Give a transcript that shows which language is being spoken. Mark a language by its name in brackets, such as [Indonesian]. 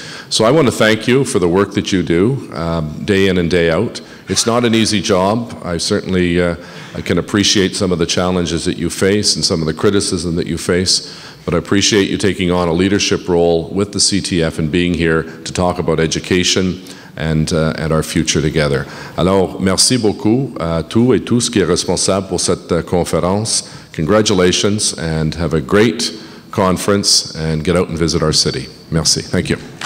[English] So I want to thank you for the work that you do, day in and day out. It's not an easy job. I certainly I can appreciate some of the challenges that you face and some of the criticism that you face, but I appreciate you taking on a leadership role with the CTF and being here to talk about education and our future together. [French] Alors, merci beaucoup à tous et tous qui est responsable pour cette conférence. [English] Congratulations and have a great conference and get out and visit our city. Merci. Thank you.